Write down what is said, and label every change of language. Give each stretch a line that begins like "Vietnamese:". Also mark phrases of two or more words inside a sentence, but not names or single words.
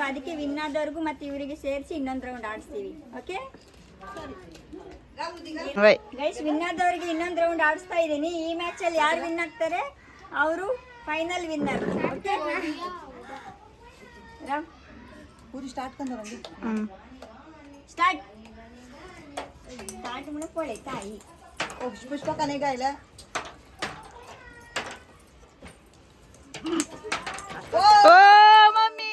Kannada: ಅದಕ್ಕೆ ವಿನ್ ಆದವ್ರಿಗೂ ಮತ್ತೆ ಇವರಿಗೆ ಸೇರಿಸಿ ಇನ್ನೊಂದು ರೌಂಡ್ ಆಡಿಸ್ತೀವಿ.
English: okay guys,
Kannada: ವಿನ್ ಆದವ್ರಿಗೆ ಇನ್ನೊಂದು ರೌಂಡ್ ಆಡಿಸ್ತಾ ಇದ್ದೀನಿ. ಈ ಮ್ಯಾಚ್ ಅಲ್ಲಿ ಯಾರು ವಿನ್ ಆಗ್ತಾರೆ ಅವರು
English: final winner. okay, start
Marathi: म्हणून ताई पुष्पा का नाही गायला.
Kannada: ಓ ಮಮ್ಮಿ,